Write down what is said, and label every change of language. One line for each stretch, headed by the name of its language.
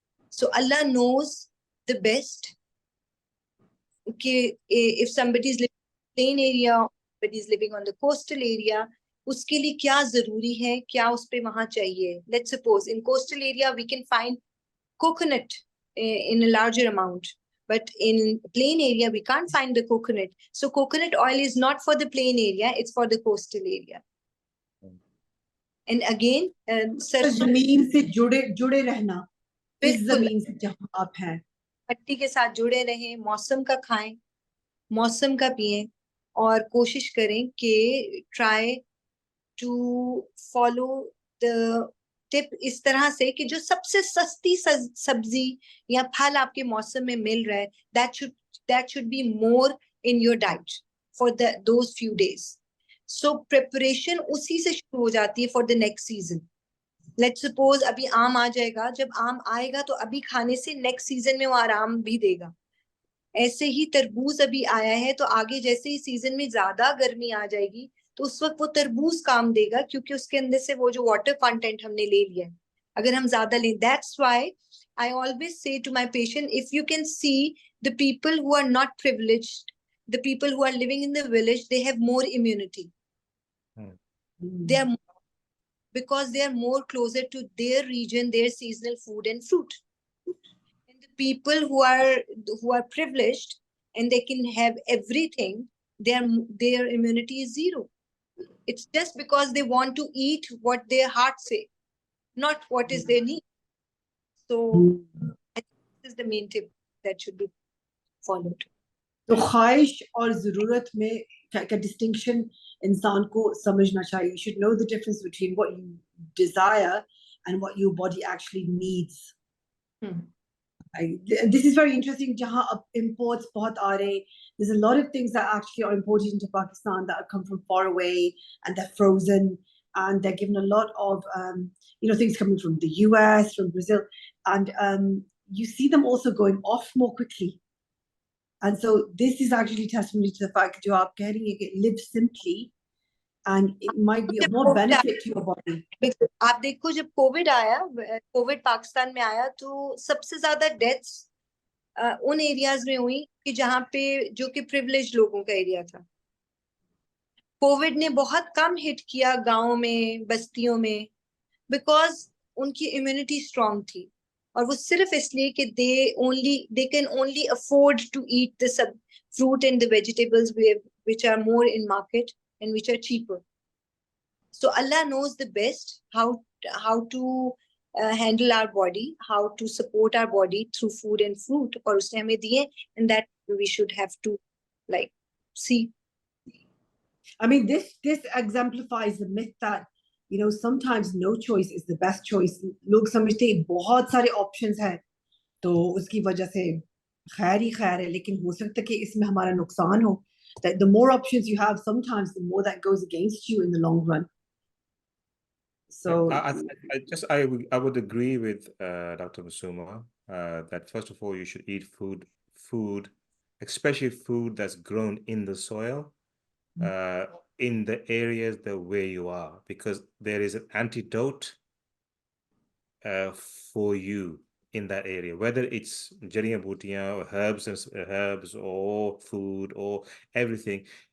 English: So Allah knows the best. Okay, if somebody is living in the plain area, somebody is living on the coastal area,
Hindi: उसके लिए क्या जरूरी है, क्या उस पे वहां चाहिए.
English: Let's suppose in coastal area we can find coconut in a larger amount, but in plain area we can't find the coconut. So coconut oil is not for the plain area, it's for the coastal area. And again,
Hindi: जमीन से जुड़े रहना, इस जमीन से जहां आप हैं, मिट्टी के साथ जुड़े रहें, मौसम का खाएं, मौसम का पिएं, और कोशिश करें कि
English: to follow the tip
Hindi: इस तरह से कि जो सबसे सस्ती सब्जी या फल आपके मौसम में मिल रहा है,
English: that should be more in your diet for those few days. So preparation
Hindi: उसी से शुरू हो जाती है
English: for the next season.
Hindi: Let's suppose अभी आम आ जाएगा, जब आम आएगा तो अभी खाने से नेक्स्ट सीजन में वो आराम भी देगा. ऐसे ही तरबूज अभी आया है, तो आगे जैसे ही सीजन में ज्यादा गर्मी आ जाएगी तो उस वक्त वो तरबूज काम देगा, क्योंकि उसके अंदर से वो जो वाटर कंटेंट हमने ले लिया है, अगर हम ज्यादा लें.
English: That's why I always say to my patient, if you can see the people who are not privileged, the people who are living in the village, they have more immunity. They are, because they are more closer to their region, their seasonal food and fruit. And the people who are privileged and they can have everything, their immunity is zero. It's just because they want to eat what their heart say, not what is their need. So I think this is the main tip that should be followed.
Hindi: तो ख्वाहिश और ज़रूरत में क्या distinction इंसान को समझना चाहिए.
English: You should know the difference between what you desire and what your body actually needs. This is very interesting.
Hindi: जहाँ अब imports बहुत आ रहे,
English: there's a lot of things that actually are imported into Pakistan that come from far away and they're frozen, and they're given a lot of things coming from the US, from Brazil, and you see them also going off more quickly. And so this is actually testimony to the fact that you are getting it, live simply, and it might be of more benefit to your body.
Hindi: आप देखो, जब Covid Pakistan में आया तो सबसे ज्यादा deaths उन areas में हुई कि जहाँ पे जो कि प्रिविलेज लोगों का एरिया था. कोविड ने बहुत कम हिट किया गांव में, बस्तियों में, बिकॉज उनकी इम्यूनिटी स्ट्रांग थी, और वो सिर्फ इसलिए कि
English: they can only afford to eat the fruit and the vegetables which are more in market and which are cheaper. So Allah knows the best how to handle our body, how to support our body through food and fruit,
Hindi: और उसने हमें दिए,
English: and that we should have to like see. I mean, this exemplifies the myth that sometimes no choice is the best choice.
Hindi: लोग समझते हैं बहुत सारे options हैं, तो उसकी वजह से खैर ही खैर है, लेकिन हो सकता है कि इसमें हमारा नुकसान हो.
English: That the more options you have, sometimes the more that goes against you in the long run. So I would agree with Dr. Masuma that first of all you should eat food, especially food that's grown in the soil, in the areas where you are, because there is an antidote for you in that area, whether it's jariyan bootiyan or herbs or food or everything.